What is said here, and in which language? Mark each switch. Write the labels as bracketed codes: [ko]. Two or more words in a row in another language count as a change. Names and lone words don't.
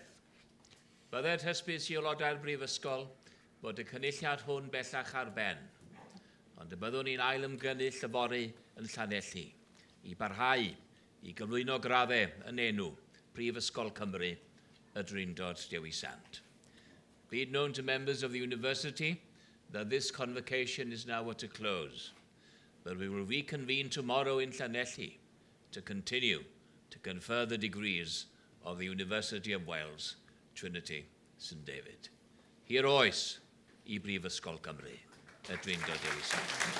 [cy] Byddai'r hysbys i aelodau'r Brifysgol bod y cynulliad hwn bellach ar ben, ond y byddwn ni'n ail ymgynnull y fory yn Llanelli i barhau i gyflwyno graddau yn enw Brifysgol Cymru y Drindod Dewi Sant. [en] Be it known to members of the University that this convocation is now at a close, but we will reconvene tomorrow in Llanelli to continue to confer the degrees of the University of Wales, Trinity, St David. [cy] Hir oes I Brifysgol Cymru, y Drindod Dewi Sant.